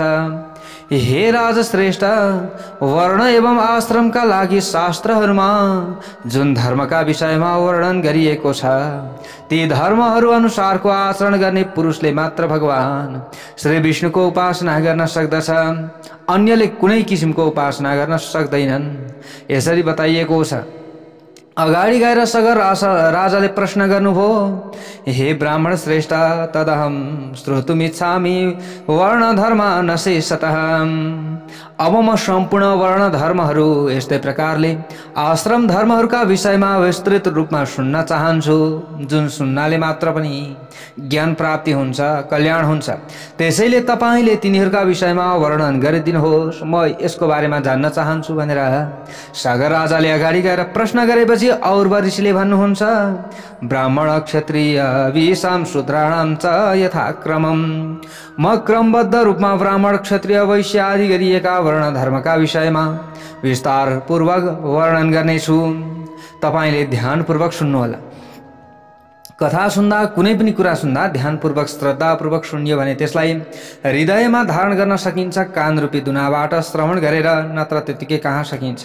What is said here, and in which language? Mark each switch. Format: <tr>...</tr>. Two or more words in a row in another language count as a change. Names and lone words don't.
<ne>हे राजश्रेष्ठ, वर्ण एवं आश्रमका लागि शास्त्रहरूमा जुन धर्मका विषयमा वर्णन गरिएको छ ती धर्महरू अनुसारको आचरण गर्ने पुरुषले मात्र भगवान श्री विष्णुको उपासना गर्न सक्दछ, अन्यले कुनै किसिमको उपासना गर्न सक्दैनन्। यसरी बताइएको छ। अगाडि गएर सगर राजाले प्रश्न गर्नुभयो,</ne> <sa>हे ब्राह्मण श्रेष्ठ, तदहम श्रोतुमिच्छामि वर्ण धर्म नशेषतः।</sa> <ne>अब म सम्पूर्ण वर्ण धर्महरू यस्तै प्रकारले आश्रम धर्महरूका विषयमा विस्तृत रूपमा सुन्न चाहन्छु, जुन सुन्नाले मात्र पनि ज्ञान प्राप्ति हुन्छ, कल्याण हुन्छ। त्यसैले तपाईले तिनीहरूका विषयमा वर्णन गरिदिनुहोस्, म यसको बारेमा जान्न चाहन्छु भनेर सागर राजाले अगाडि गएर प्रश्न गरेपछि और ऋषिले भन्नुहुन्छ,</ne> <sa>ब्राह्मण क्षत्रिय विषाम शूद्राणाम च यथाक्रमम।</sa> <ne>म क्रमबद्ध रूपमा ब्राह्मण क्षत्रिय वैश्य आदि गरिएका वर्ण धर्मका विषयमा विस्तार पूर्वक वर्णन गर्नेछु। तपाईले ध्यानपूर्वक सुन्नुहोला। कथा सुन्दा, कुनै पनि कुरा सुन्दा ध्यानपूर्वक श्रद्धापूर्वक सुन्यो भने त्यसलाई हृदयमा धारण गर्न सकिन्छ, कान रूपी दुनाबाट श्रवण गरेर नत्र त्यतिकै कहाँ सकिन्छ।</ne>